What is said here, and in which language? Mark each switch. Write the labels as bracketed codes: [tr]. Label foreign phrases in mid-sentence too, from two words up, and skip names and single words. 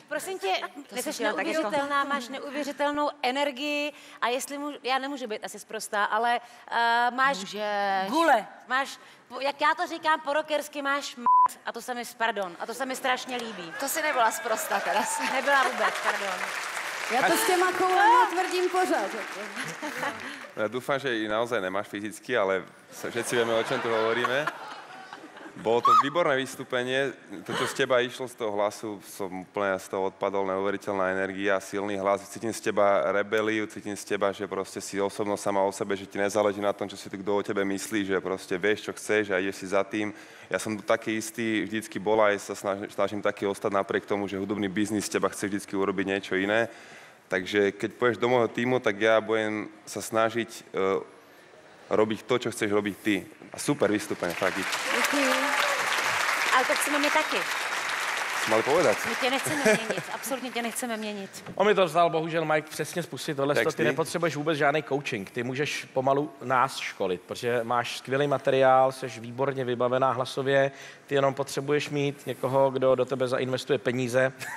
[cs] Prosím tě, jsi neuvěřitelná, máš neuvěřitelnou energii a jestli já nemůžu být asi sprostá, ale máš gule. Máš, jak já to říkám po rockersky, máš a to se mi, pardon, a to se mi strašně líbí. To si nebyla sprostá teda. Nebyla vůbec, pardon. Já to s těma koulama tvrdím pořád. [sk] Ja dúfam, že ich naozaj nemáš fyzicky, ale všetci vieme, o čom tu hovoríme. Bolo to výborné vystúpenie. To, čo z teba išlo z toho hlasu, som úplne z toho odpadol, neuveriteľná energia, silný hlas. Cítim z teba rebeliu, cítim z teba, že proste si osobnosť sama o sebe, že ti nezáleží na tom, čo si kto o tebe myslí, že proste vieš, čo chceš a ideš si za tým. Ja som tu taký istý, vždycky bol aj sa snažím taký ostať napriek tomu, že hudobný biznis z teba chce vždycky urobiť niečo iné. Takže keď pôjdeš do môjho týmu, tak ja budem sa snažiť robiť to, čo chceš robiť ty. A super vystúpenie, fakt. [cs] Ale to chceme my taky. [sk] Mali povedať. [cs] My tě nechceme měnit, absolutně tě nechceme měnit. On mi to vzal, bohužel, Mike, přesně spustit tohle. Ty nepotřebuješ vůbec žádný coaching. Ty můžeš pomalu nás školit, protože máš skvělý materiál, jsi výborně vybavená hlasově. Ty jenom potřebuješ mít někoho, kdo do tebe zainvestuje peníze.